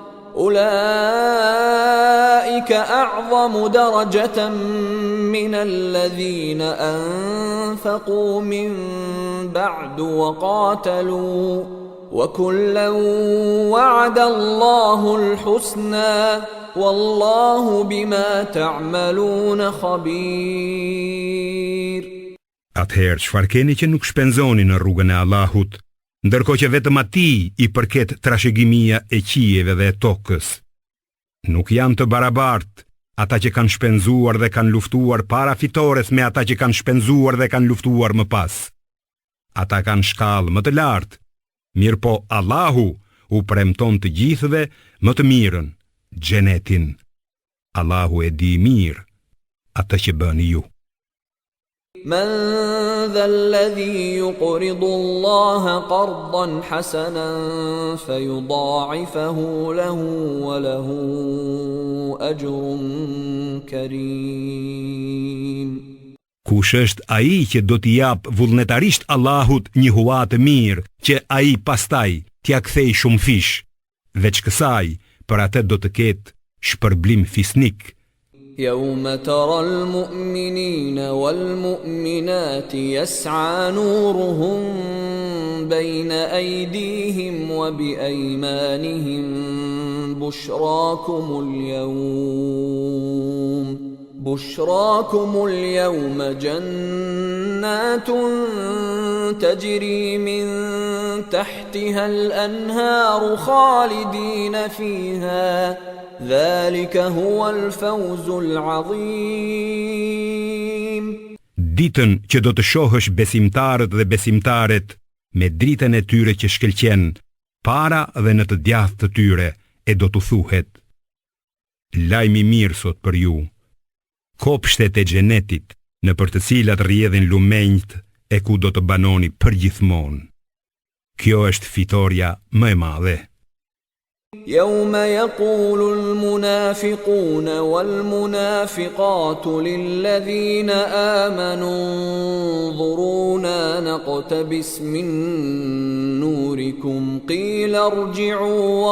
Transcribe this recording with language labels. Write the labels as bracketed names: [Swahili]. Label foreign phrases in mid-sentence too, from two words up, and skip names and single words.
[Arabic] أولئك أعظم درجة من الذين أنفقوا من بعد وقاتلوا وكلا وعد الله الحسنى والله بما تعملون خبير. [Albanian] Atëherë, çfarë keni që nuk shpenzoni në rrugën e Allahut, ndërkohë që vetëm atij i përket trashëgimia e qijeve dhe e tokës? Nuk janë të barabartë ata që kanë shpenzuar dhe kanë luftuar para fitores me ata që kanë shpenzuar dhe kanë luftuar më pas. Ata kanë shkallë më të lartë, mirëpo Allahu u premton të gjithëve më të mirën, xhenetin. Allahu e di mirë atë që bëni ju. [Arabic] من ذا الذي يقرض الله قرضا حسنا فيضاعفه له وله أجر كريم. [Albanian] Kush është ai që do t'i jap vullnetarisht Allahut një hua të mirë, që ai pastaj t'ia kthej shumë fish, veç kësaj për atë do të ketë shpërblim fisnik. [Arabic] يوم ترى المؤمنين والمؤمنات يسعى نورهم بين أيديهم وبأيمانهم بشراكم اليوم جنات تجري من تحتها الأنهار خالدين فيها ذلك هو الفوز العظيم. [Albanian] Ditën që do të shohësh besimtarët dhe besimtaret me dritën e tyre që shkëlqen para dhe në të djathtë të tyre, e do të thuhet: lajmi mirë sot për ju, kopshtet e xhenetit në për të cilat rrjedhin lumenjt e ku do të banoni përgjithmonë. Kjo është fitoria më e madhe. [Arabic] يوم يقول المنافقون والمنافقات للذين آمنوا انظرونا نقتبس من نوركم قيل ارجعوا